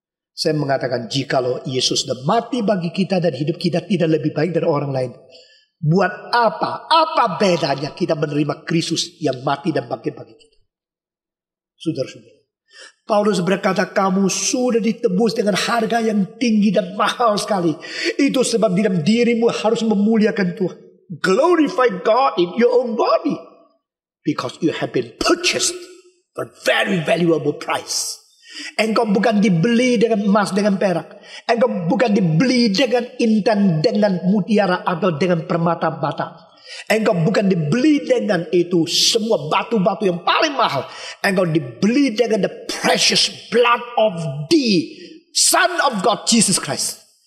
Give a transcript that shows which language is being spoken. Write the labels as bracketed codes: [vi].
[id] Saya mengatakan, jikalau Yesus sudah mati bagi kita dan hidup kita tidak lebih baik dari orang lain, buat apa? Apa bedanya kita menerima Kristus yang mati dan bangkit bagi kita? Saudara-saudara, Paulus berkata, kamu sudah ditebus dengan harga yang tinggi dan mahal sekali. Itu sebab dalam dirimu harus memuliakan Tuhan. [en] Glorify God in your own body. Because you have been purchased for a very valuable price. [id] Engkau bukan dibeli dengan emas, dengan perak. Engkau bukan dibeli dengan intan, dengan mutiara atau dengan permata-mata. Engkau bukan dibeli dengan itu semua batu-batu yang paling mahal. Engkau dibeli dengan [en] the precious blood of the Son of God, Jesus Christ.